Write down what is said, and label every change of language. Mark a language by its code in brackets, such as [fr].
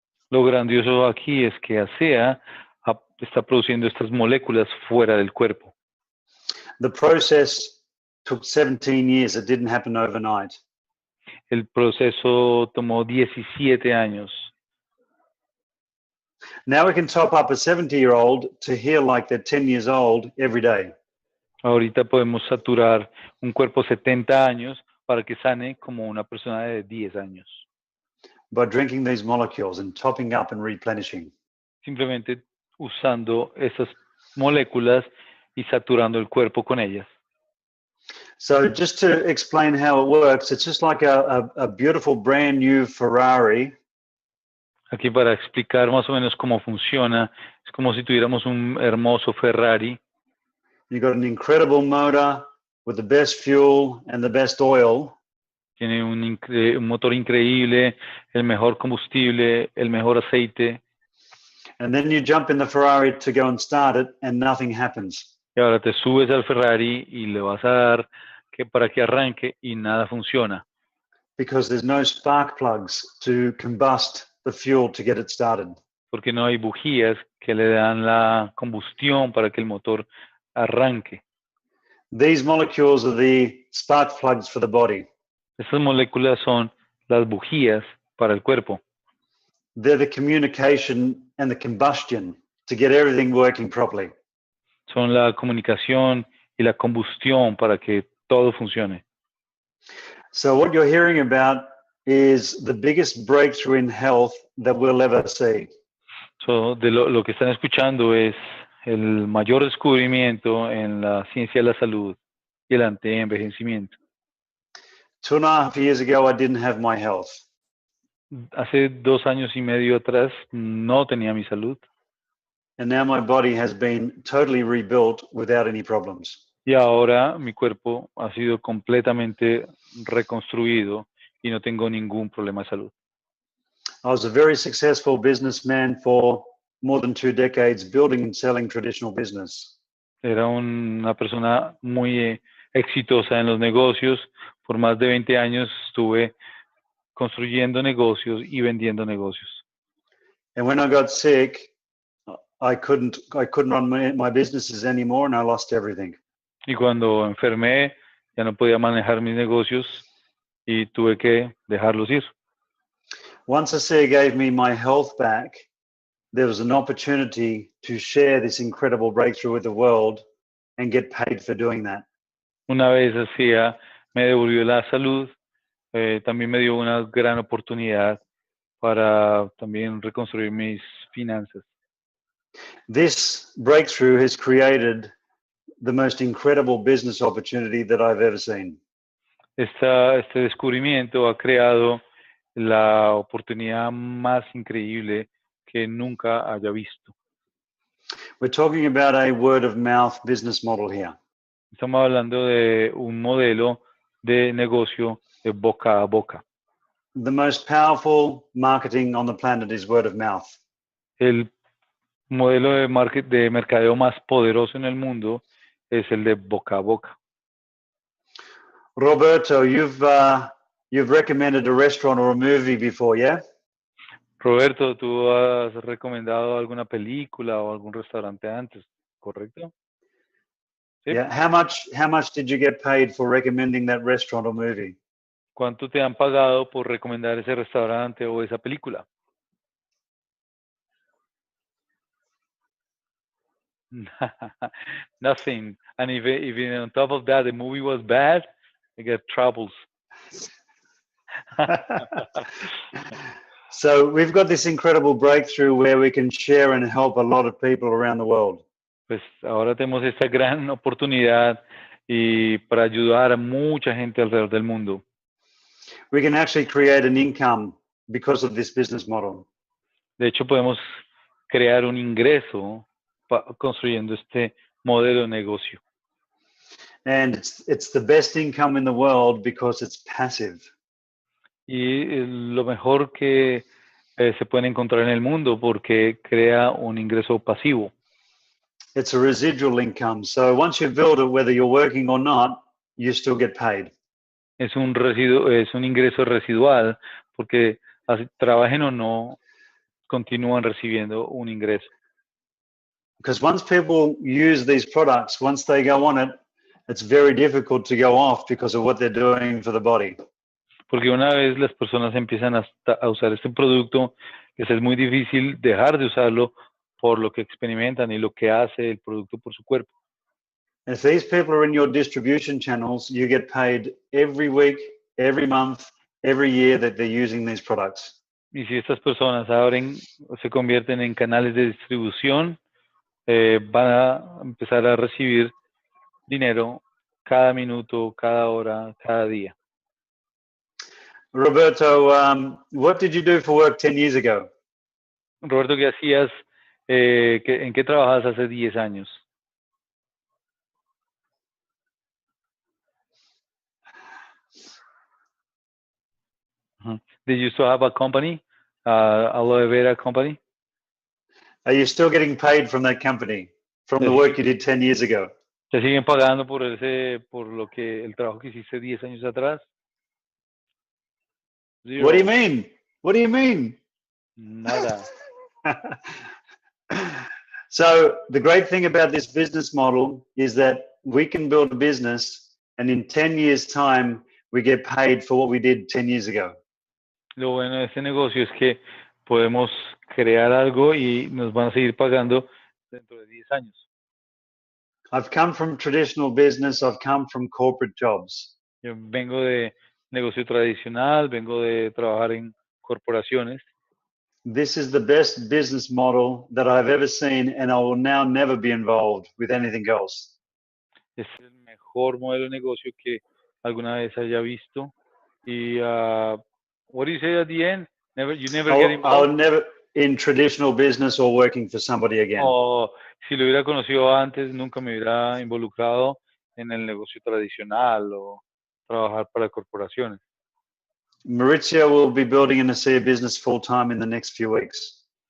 [es] Lo grandioso aquí es que ASEA está produciendo estas moléculas fuera del cuerpo. [en] The process took 17 years. It didn't happen overnight. [es] El proceso tomó 17 años. [en] Now we can top up a 70-year-old to heal like they're 10 years old every day. [es] Ahorita podemos saturar un cuerpo 70 años para que sane como una persona de 10 años. [en] By drinking these molecules and topping up and replenishing. [es] Simplemente usando esas moléculas y saturando el cuerpo con ellas. [en] So just to explain how it works, it's just like a beautiful brand new Ferrari. [es] Aquí para explicar más o menos cómo funciona, es como si tuviéramos un hermoso Ferrari. [en] You've got an incredible motor with the best fuel and the best oil. [es] Tiene un motor increíble, el mejor combustible, el mejor aceite. [en] And then you jump in the Ferrari to go and start it and nothing happens. [es] Y ahora te subes al Ferrari y le vas a dar para que arranque y nada funciona. [en] Because there's no spark plugs to combust the fuel to get it started. [es] Porque no hay bujías que le dan la combustión para que el motor arranque. [en] These molecules are the spark plugs for the body. [es] Estas moléculas son las bujías para el cuerpo. [en] They're the communication and the combustion to get everything working properly. [es] Son la comunicación y la combustión para que todo funcione. [en] So what you're hearing about is the biggest breakthrough in health that we'll ever see. [es] So, lo que están escuchando es el mayor descubrimiento en la ciencia de la salud y el anti-envejecimiento. [en] 2.5 years ago, I didn't have my health. [es] Hace 2 años y medio atrás no tenía mi salud. [en] And now my body has been totally rebuilt without any problems. [es] Y ahora mi cuerpo ha sido completamente reconstruido y no tengo ningún problema de salud. [en] I was a very successful businessman for more than 2 decades, building and selling traditional business. [es] Era una persona muy exitosa en los negocios. Por más de 20 años estuve construyendo negocios y vendiendo negocios. [en] And when I got sick, I couldn't run my businesses anymore, and I lost everything. [es] Y cuando enfermé, ya no podía manejar mis negocios y tuve que dejarlos ir. [en] Once ASEA gave me my health back, there was an opportunity to share this incredible breakthrough with the world and get paid for doing that. [es] Una vez ASEA me devolvió la salud, también me dio una gran oportunidad para también reconstruir mis finanzas. [en] This breakthrough has created the most incredible business opportunity that I've ever seen. [es] Este descubrimiento ha creado la oportunidad más increíble que nunca haya visto. [en] We're talking about a word of mouth business model here. [es] Estamos hablando de un modelo de negocio de boca a boca. [en] The most powerful marketing on the planet is word of mouth. [es] El modelo de mercadeo más poderoso en el mundo es el de boca a boca. [en] Roberto, you've recommended a restaurant or a movie before, yeah? [es] Roberto, tú has recomendado alguna película o algún restaurante antes, ¿correcto? ¿Sí? [en] Yeah. How much did you get paid for recommending that restaurant or movie? [es] ¿Cuánto te han pagado por recomendar ese restaurante o esa película? [en] Nothing. And if on top of that the movie was bad, I get troubles. So we've got this incredible breakthrough where we can share and help a lot of people around the world. [es] Pues ahora tenemos esta gran oportunidad y para ayudar a mucha gente alrededor del mundo. [en] We can actually create an income because of this business model. [es] De hecho, podemos crear un ingreso construyendo este modelo de negocio. [en] And it's the best income in the world because it's passive. [es] Y lo mejor que se puede encontrar en el mundo porque crea un ingreso pasivo. [en] It's a residual income. So once you build it, whether you're working or not, you still get paid. [es] Es un ingreso residual porque trabajen o no, continúan recibiendo un ingreso. [en] Because once people use these products, once they go on it, it's very difficult to go off because of what they're doing for the body. [es] Porque una vez las personas empiezan a usar este producto, les es muy difícil dejar de usarlo por lo que experimentan y lo que hace el producto por su cuerpo. [en] If these people are in your distribution channels, you get paid every week, every month, every year that they're using these products. [es] Y si estas personas abren o se convierten en canales de distribución, van a empezar a recibir dinero cada minuto, cada hora, cada día. [en] Roberto, what did you do for work 10 years ago? [es] Roberto, ¿qué hacías? ¿En qué trabajabas hace 10 años? [en] Did you still have a company, aloe vera company? Are you still getting paid from that company, from the work you did 10 years ago? [es] ¿Te siguen pagando por el trabajo que hiciste 10 años atrás? [en] Zero. What do you mean? What do you mean? [es] Nada. [en] So the great thing about this business model is that we can build a business and in 10 years' time, we get paid for what we did 10 years ago. [es] Lo bueno de este negocio es que podemos crear algo y nos van a seguir pagando dentro de 10 años. [en] I've come from traditional business. I've come from corporate jobs. [es] Yo vengo de negocio tradicional, vengo de trabajar en corporaciones. [en] This is the best business model that I've ever seen, and I will now never be involved with anything else. [es] Es el mejor modelo de negocio que alguna vez haya visto. [en] Y, what do you say at the end? You never get involved? I'll never in traditional business or working for somebody again. [es] O si lo hubiera conocido antes, nunca me hubiera involucrado en el negocio tradicional o trabajar para corporaciones. [en] Maurizio will be building an ASEA business full time in the next few weeks.